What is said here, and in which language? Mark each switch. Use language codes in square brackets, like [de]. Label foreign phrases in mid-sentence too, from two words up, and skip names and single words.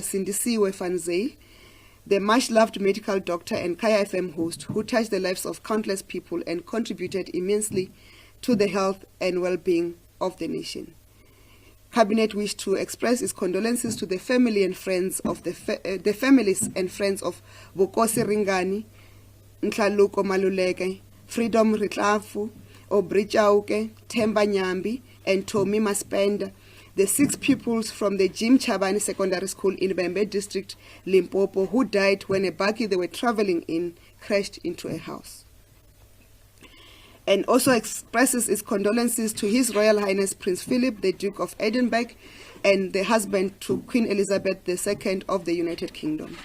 [en] Sindisiwe van Zyl, the much-loved medical doctor and Kaya FM host who touched the lives of countless people and contributed immensely to the health and well-being of the nation. Cabinet wished to express its condolences to the family and friends of the families and friends of Vukosi Ringani, Ntlaluko Maluleke, Freedom Ritlafu, Obri Chauke, Themba Nyambi, and Tommy Maspenda, the 6 pupils from the Jim Chabani Secondary School in Bembe District, Limpopo, who died when a buggy they were traveling in crashed into a house. And also expresses its condolences to His Royal Highness Prince Philip, the Duke of Edinburgh, and the husband to Queen Elizabeth II of the United Kingdom.